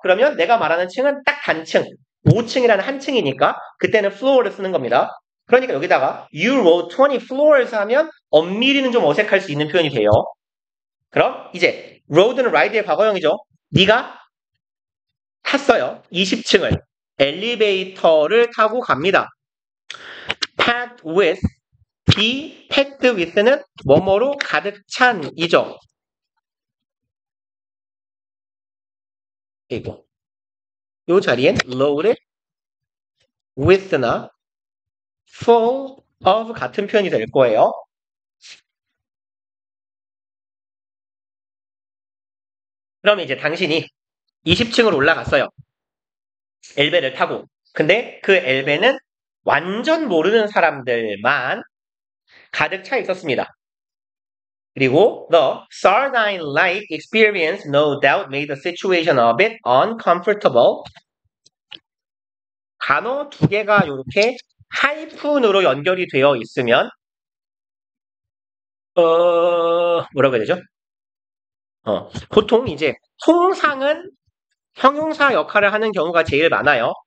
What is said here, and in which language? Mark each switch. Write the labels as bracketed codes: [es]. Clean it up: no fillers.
[ko] 그러면 내가 말하는 층은 딱 단층. 5층이라는 한 층이니까 그때는 floor를 쓰는 겁니다. 그러니까 여기다가 [en] you wrote 20 floors [ko] 하면 엄밀히는 좀 어색할 수 있는 표현이 돼요. 그럼 이제 road는 ride의 과거형이죠. 네가 탔어요. 20층을. 엘리베이터를 타고 갑니다. [en] packed with, be packed with [ko] 는 뭐뭐로 가득 찬이죠. 그리고 이 자리엔 [en] loaded with [ko] 나 [en] full of [ko] 같은 표현이 될 거예요. 그럼 이제 당신이 20층을 올라갔어요. 엘베를 타고. 근데 그 엘베는 완전 모르는 사람들만 가득 차 있었습니다. [en] 그리고 the sardine-like experience no doubt made the situation a bit uncomfortable. [ko] 단어 두 개가 이렇게 하이픈으로 연결이 되어 있으면 뭐라고 해야 되죠? 보통 이제 통상은 형용사 역할을 하는 경우가 제일 많아요.